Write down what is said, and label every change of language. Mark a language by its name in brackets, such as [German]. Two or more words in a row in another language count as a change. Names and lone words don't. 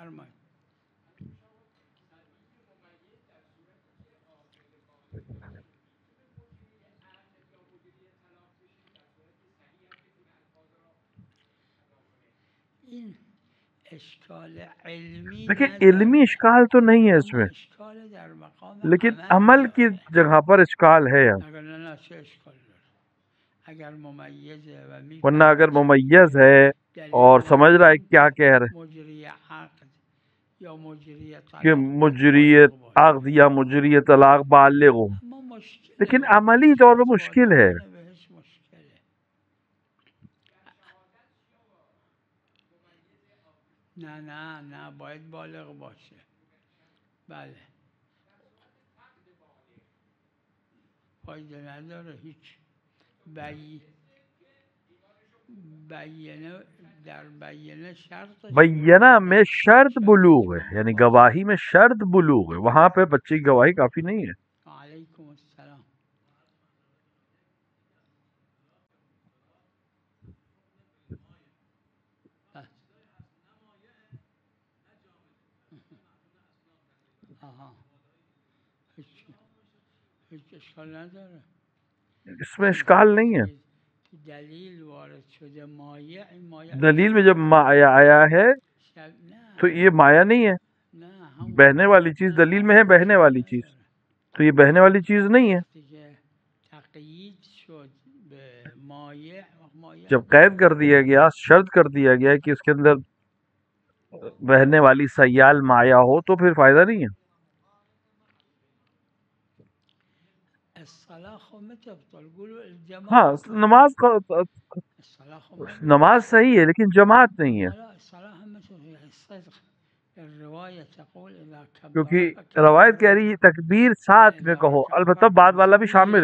[Persian] این اشکال علمی [Urdu] دیکھیں علمی اشکال تو نہیں ہے اس میں، [Persian] اشکال در مقام [Urdu] لیکن عمل کی جگہ پر اشکال ہے، [Persian] اگر نه چه اشکال داره اگر ممیزه و [Urdu] ورنہ اگر ممیز ہے اور سمجھ رہا ہے کیا کہہ رہے [Persian] مجری عقد یا مجری [Urdu] کہ طلاق مجریت عقد یا مجریت طلاق بالغ ہو، [Persian] اما مشکل [Urdu] لیکن عملی طور پر مشکل ہے۔ [Persian] بهش مشکله نه باید بالغ باشه بله فایده نداره هیچ بیانه در بیانه شرط [Urdu] بینہ میں شرط بلوغ ہے، یعنی گواہی میں شرط بلوغ ہے، وہاں پہ بچے کی گواہی کافی نہیں ہے۔ [Arabic] وعلیکم السلام [Persian] هیچ اشکال نداره [Urdu] اس میں اشکال نہیں ہے، [Persian] دلیل وارد شده مایع [Urdu] دلیل میں جب مایا آیا ہے تو یہ مایا نہیں ہے، بہنے والی چیز دلیل میں ہے، بہنے والی چیز، تو یہ بہنے والی چیز نہیں ہے۔ [Persian] تقیید شد به مایع ما [Urdu] جب قید کر دیا گیا، شرط کر دیا گیا کہ اس کے اندر بہنے والی سیال مایا ہو، تو پھر فائدہ نہیں ہے. ہاں نماز صحیح ہے لیکن جماعت نہیں ہے، کیونکہ روایت کہہ رہی ہے تکبیر ساتھ میں کہو، البتہ بعد والا بھی شامل ہے.